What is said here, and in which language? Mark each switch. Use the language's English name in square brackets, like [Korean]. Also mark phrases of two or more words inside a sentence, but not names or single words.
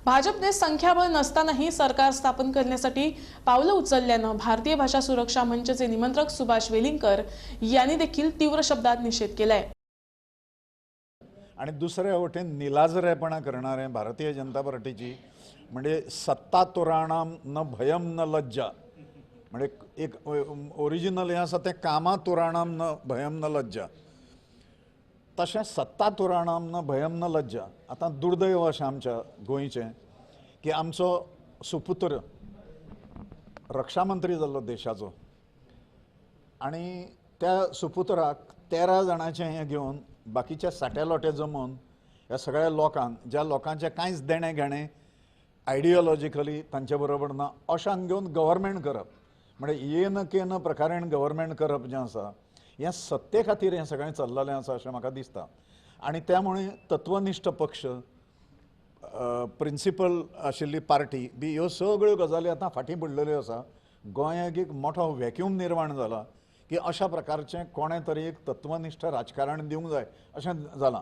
[Marathi] भाजपने संख्याबळ नसतानाही सरकार स्थापन करण्यासाठी पावलं उचलल्यानं भारतीय भाषा सुरक्षा मंचचे निमंत्रक सुभाष वेलिंगकर यांनी देखील तीव्र शब्दात निषेध केलाय। [Konkani] आणि दुसऱ्या वटेन निलाजरेपणा करणारे भारतीय जनता पार्टीची म्हणजे सत्ता [Sanskrit] तोराणाम न भयम न लज्जा [Konkani] म्हणजे एक ओरिजिनल हे आसा ते कामा [Sanskrit] तोराणाम न भयम न लज्जा [Konkani] तशें सत्ता [Sanskrit] तोराणाम न भयम न लज्जा। [Konkani] आता दुर्दैव अशें आमच्या गोंयचें की आमचो सुपुत्र रक्षा मंत्री जाल्लो देशाचो आणि त्या सुपुत्राक 13 जाणांचें हें घेवन बाकीचे साटेलोटे जमोवन ह्या सगळ्या लोकांक ज्या लोकांचे कांयच देणे घेणे आयडियोलॉजिकली तांचे बरोबर ना अशांक घेवन गव्हर्मेंट करप म्हणजे [Sanskrit] येन केन प्रकारेण [Konkani] गव्हर्मेंट करप जें आसा हें सत्ते खातीर हें सगळें चल्ललें आसा अशें म्हाका दिसता। आनी त्यामुळे तत्वनिश्ठ पक्ष प्रिंसिपल आशिल्ली पार्टी बी ह्यो सगळ्यो गजाली आतां फाटीं पडलेल्यो आसा। गोंयाक एक मोठो व्हॅक्यूम निर्माण जाला की अशा प्रकारचें कोणे तरी एक तत्वनिश्ठ राजकारण दिवंक जाय अशें जालां।